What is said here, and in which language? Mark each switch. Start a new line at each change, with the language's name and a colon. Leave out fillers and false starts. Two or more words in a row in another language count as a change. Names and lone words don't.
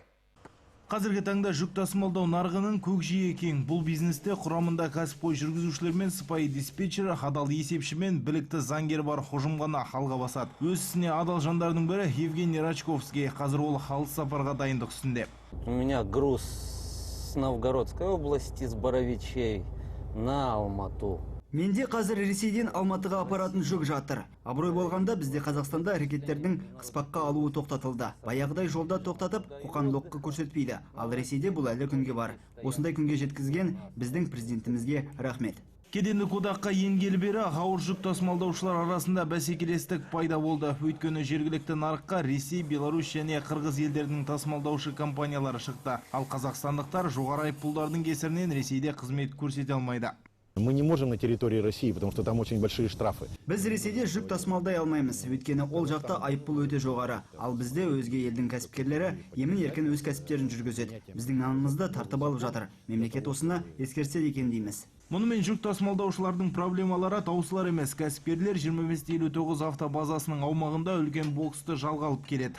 Kazakh: Қазіргі таңда жүк тасымалдау нарығының көкжиегі кең. Бұл бизнесте құрамында кәсіпқой жүргізушілер мен сыпайы диспетчер, адал есепші мен білікті заңгер бар ұжым ғана алға басады. Өз ісіне адал жандардың бірі Евгений Рачковский. Қазір ол алыс сапарға дайындық үстінде.
Russian: У меня груз с Новгородской области, с Боровичей на Алмату.
Kazakh: Менде қазір Ресейден Алматыға апаратын жүк жатыр. Абырой болғанда бізде Қазақстанда әрекеттердің қыспаққа алуы тоқтатылды. Баяғыдай жолда тоқтатып, қоқан-лоққы көрсетпейді. Ал Ресейде бұл әлі күнге бар. Осындай күнге жеткізген біздің президентімізге рахмет. Кедендік одаққа енгелі бері ауыр жүк тасымалдаушылар арасында бәсекелестік пайда болды. Өйткені жергілікті нарыққа Ресей, Беларусь және Қырғыз елдерінің тасымалдаушы компаниялары шықты. Ал қазақстандықтар жоғары айыппұлдардың кесірінен Ресейде қызмет көрсете алмайды.
Russian: Мы не можем на территории России, потому что там очень большие штрафы.
Kazakh: Біз Ресейде жүк тасымалдай алмаймыз, өйткені ол жақта айыппұл өте жоғары. Ал бізде өзге елдің кәсіпкерлері емін-еркін өз кәсіптерін жүргізеді. Біздің нанымызды тартып алып жатыр. Мемлекет осыны ескерсе екен дейміз. Мұнымен жүк тасымалдаушылардың проблемалары таусылар емес. Кәсіпкерлер 25-59 автобазасының аумағында үлкен боксты жалға алып келеді.